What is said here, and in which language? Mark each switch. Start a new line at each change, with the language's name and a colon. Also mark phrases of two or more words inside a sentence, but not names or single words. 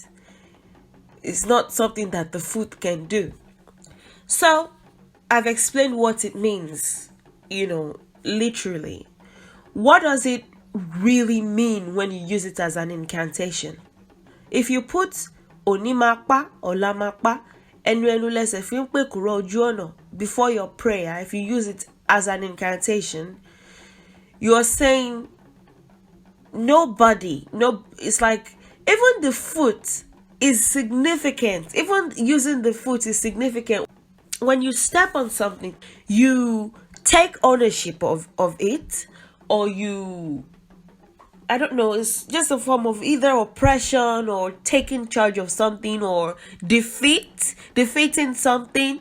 English: It's not something that the foot can do. So, I've explained what it means, literally. What does it really mean when you use it as an incantation? If you put onimakpa or lamakpa,
Yoruba: enu-enu lese fi pekuro oju ona
English: before your prayer, if you use it as an incantation, you're saying it's like even the foot is significant. Even using the foot is significant. When you step on something, you take ownership of it, or it's just a form of either oppression or taking charge of something, or defeating something.